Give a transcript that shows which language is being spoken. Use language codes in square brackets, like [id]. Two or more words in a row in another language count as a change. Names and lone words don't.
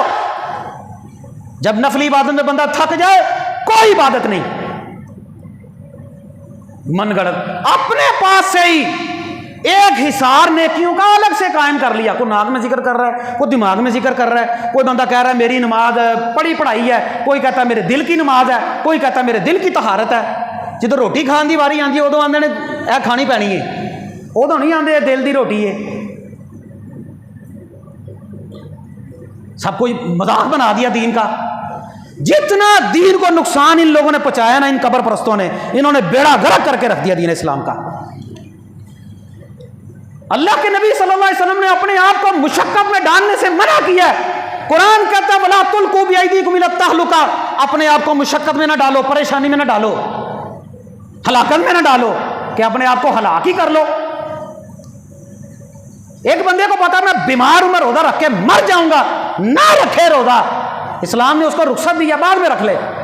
[ur] جب نفلی عبادت میں بندہ تھک جائے کوئی عبادت نہیں، من گڑت اپنے پاس سے ہی ایک حصار نیکیوں کا الگ سے قائم کر لیا۔ کوئی ناک میں ذکر کر رہا ہے، کوئی دماغ میں ذکر کر رہا ہے، کوئی بندہ کہہ رہا ہے میری نماز پڑھی پڑھائی ہے، کوئی کہتا ہے میرے دل کی نماز ہے، کوئی کہتا ہے میرے دل کی طہارت ہے۔ [pa] جدو روٹی کھان دی واری آندی ادو آندے نے اے کھانی پینی ہے، ادو نہیں آندے دل دی روٹی ہے۔ [ur] سب کوئی مذاق بنا دیا دین کا۔ جتنا دین کو نقصان ان لوگوں نے پہنچایا نا، ان قبر پرستوں نے، انہوں نے بیڑا غرق کر کے رکھ دیا دین اسلام کا۔ اللہ کے نبی [ar] صلی اللہ علیہ وسلم [ur] نے اپنے آپ کو مشقت میں ڈالنے سے منع کیا ہے۔ قرآن کہتا ہے [ar] وَلَا تُلْقُوا بِأَيْدِيكُمْ إِلَى التَّهْلُكَةِ، [ur] اپنے آپ کو مشقت میں نہ ڈالو، پریشانی میں نہ ڈالو، ہلاکت میں نہ ڈالو کہ اپنے آپ کو ہلاک ہی کر لو۔ ایک بندے کو پتا میں بیمار ہوں، میں روزہ رکھ کے مر جاؤں گا، نہ رکھے روزہ، اسلام نے اس کو رخصت دیا، بعد میں رکھ لے۔